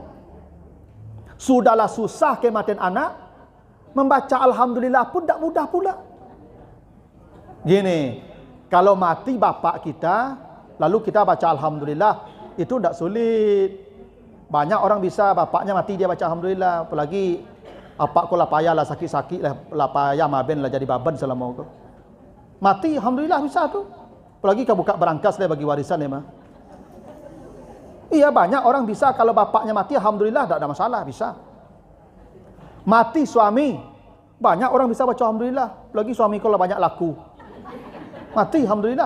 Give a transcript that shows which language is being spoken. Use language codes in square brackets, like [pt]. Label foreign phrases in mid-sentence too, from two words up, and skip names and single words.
[id] Sudahlah susah kematian anak, membaca Alhamdulillah pun tidak mudah pula. Gini, kalau mati bapak kita, lalu kita baca Alhamdulillah, itu tidak sulit. Banyak orang bisa, bapaknya mati dia baca Alhamdulillah. Apalagi, [min] apak ko lah payah lah, sakit-sakit lah payah, maben lah jadi baban selama itu. Mati Alhamdulillah bisa tu. Apalagi kau buka berangkas lah bagi warisan ya mah. [id] Iya, banyak orang bisa kalau bapaknya mati Alhamdulillah, tidak ada masalah, bisa. Mati suami, banyak orang bisa baca Alhamdulillah. Lagi suami kalau banyak laku, mati Alhamdulillah.